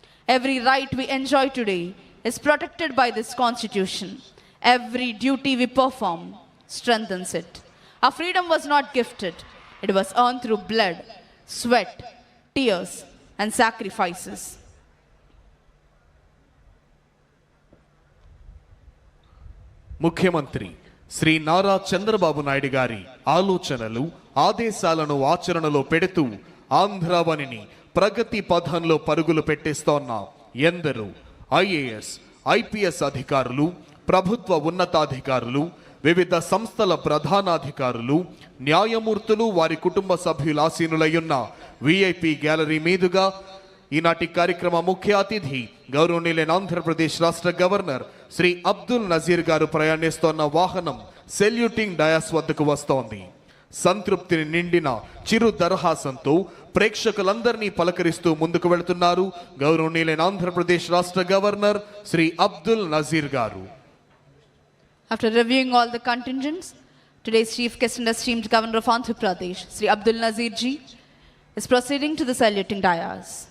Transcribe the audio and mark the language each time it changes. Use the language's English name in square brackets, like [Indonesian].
[English] Every right we enjoy today is protected by this Constitution. Every duty we perform strengthens it. Our freedom was not gifted. It was earned through blood, sweat, tears, and sacrifices. [Telugu] ముఖ్యమంత్రి శ్రీ నారా చంద్రబాబు నాయుడు గారి ఆలోచనలు ఆదేశాలను ఆచరణలో పెడుతూ ఆంధ్రావనిని ప్రగతి పథంలో పరుగులు పెట్టిస్తోన్న ఎందరో IAS IPS అధికారులు, ప్రభుత్వ ఉన్నతాధికారులు, వివిధ సంస్థల ప్రధానాధికారులు, న్యాయమూర్తులు, వారి కుటుంబ సభ్యుల ఆసీనులయ్యున్న విఐపి గ్యాలరీ మీదుగా ఈనాటి కార్యక్రమ ముఖ్య అతిథి గౌరవనీయులైన ఆంధ్రప్రదేశ్ రాష్ట్ర గవర్నర్ శ్రీ అబ్దుల్ నజీర్ గారు ప్రయాణిస్తోన్న వాహనం సెల్యూటింగ్ డయాస్ వద్దకు వస్తోంది. సంతృప్తిని నిండిన చిరు దరహాసంతో ప్రేక్షకులందరినీ పలకరిస్తూ ముందుకు వెళుతున్నారు గౌరవనీయులైన ఆంధ్రప్రదేశ్ రాష్ట్ర గవర్నర్ శ్రీ అబ్దుల్ నజీర్ గారు. [English] After reviewing all the contingents, today's chief guest and esteemed governor of Andhra Pradesh, Sri Abdul Nazeer ji, is proceeding to the saluting dais.